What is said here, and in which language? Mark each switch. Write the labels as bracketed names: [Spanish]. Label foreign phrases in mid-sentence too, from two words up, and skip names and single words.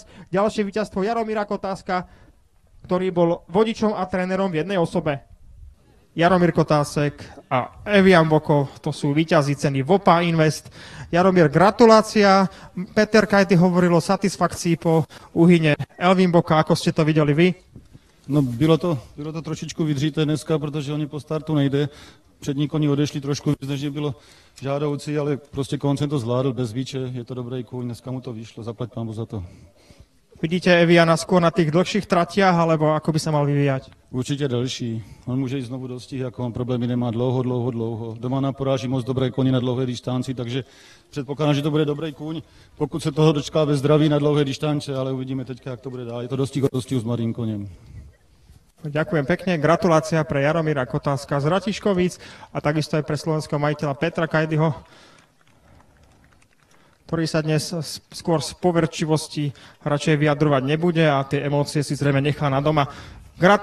[Slovak] Ďalšie víťazstvo Jaromíra Kotáska, ktorý bol vodičom a trénerom v jednej osobe. Jaromír Kotásek a Evian Boko, to sú víťazi ceny VOPA Invest. Jaromír, gratulácia. Peter Kajty hovoril o satisfakcii po úhyne Elvin Boka. Ako ste to videli vy? [Czech] No bylo to trošičku vydříté dneska, protože oni po startu nejde. Přední koni odešli trošku víc, než bylo žádoucí, ale prostě koncem to zvládl bez výče. Je to dobrý kůň, dneska mu to vyšlo, zaplať pánbu za to. [Slovak] Vidíte Eviana skôr na tých dlhších tratiach, alebo ako by sa mal vyvíjať? [Czech] Určitě delší. On může jít znovu do stih, jako on problémy nemá dlouho. Doma nám poráží moc dobré koni na dlouhé distanci, takže předpokládám, že to bude dobrý kůň, pokud se toho dočká ve zdraví na dlouhé distance, ale uvidíme teďka, jak to bude dál. Je to dostihu s mladým koněm. [Slovak] Ďakujem pekne, gratulácia pre Jaromíra Kotáska z Ratiškovíc a takisto aj pre slovenského majiteľa Petra Kajdyho, ktorý sa dnes skôr z poverčivosti radšej vyjadrovať nebude a tie emócie si zrejme nechá na doma.